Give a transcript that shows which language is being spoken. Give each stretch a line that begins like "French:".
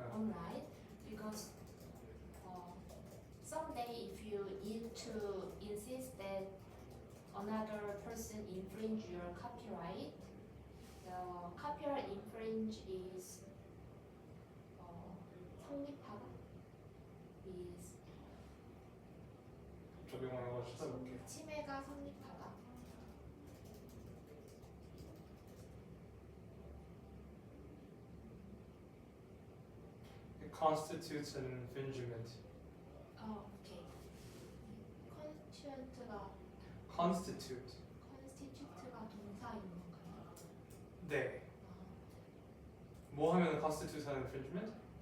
English: online because someday if you need to insist that another person infringe your copyright, the copyright infringe is 성립하다 is
Korean: 적용하는 거 찾아볼게요. 침해가 성립하다.
English: It constitutes an infringement.
Korean: 오케이. constitute가
English: Constitute.
Korean: constitute가 동사인 건가요? 네. 뭐 하면
English: constitute an infringement?